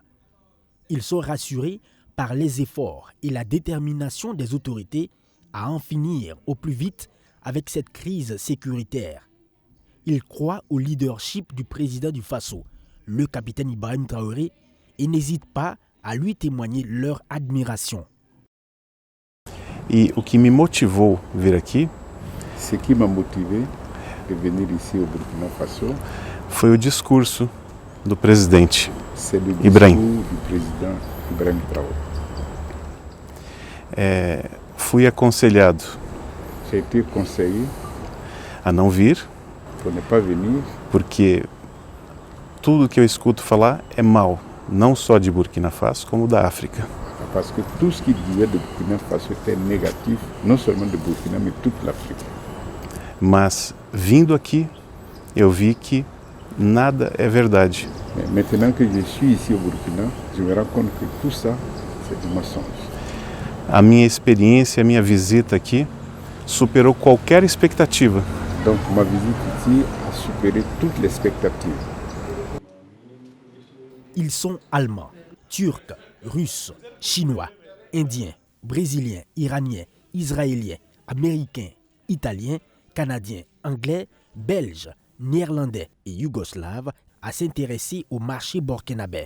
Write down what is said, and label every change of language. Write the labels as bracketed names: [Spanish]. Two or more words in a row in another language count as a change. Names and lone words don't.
[French] Ils sont rassurés par les efforts et la détermination des autorités à en finir au plus vite avec cette crise sécuritaire. Ils croient au leadership du président du Faso, le capitaine Ibrahim Traoré, et n'hésitent pas à lui témoigner leur admiration. [Portuguese] E o que me motivou a vir aqui [French] Ce qui m'a motivé de venir ici au Burkina Faso, [Portuguese] foi o discurso do presidente [French] c'est le discours Ibrahim. du président Ibrahim Traoré. [Portuguese] Fui aconselhado [French] J'ai été conseillé [Portuguese] a não vir, [French] pour ne pas venir [Portuguese] porque tudo que eu escuto falar é mal, não só de Burkina Faso, como da África. [French] parce que tout ce qu'il disait de Burkina Faso était négatif, non seulement de Burkina, mais toute l'Afrique. [Portuguese] Mas vindo aqui, eu vi que nada é verdade. [French] Mais maintenant que je suis ici au Burkina, je me rends compte que tout ça, c'est du mensonge. [Portuguese] A minha experiência, a minha visita aqui superou qualquer expectativa. [French] Donc ma visite ici a supéré toutes les expectatives. Ils sont allemands, turcs, russes, chinois, indiens, brésiliens, iraniens, israéliens, américains, italiens, canadiens, anglais, belges, néerlandais et yougoslaves à s'intéresser au marché burkinabé.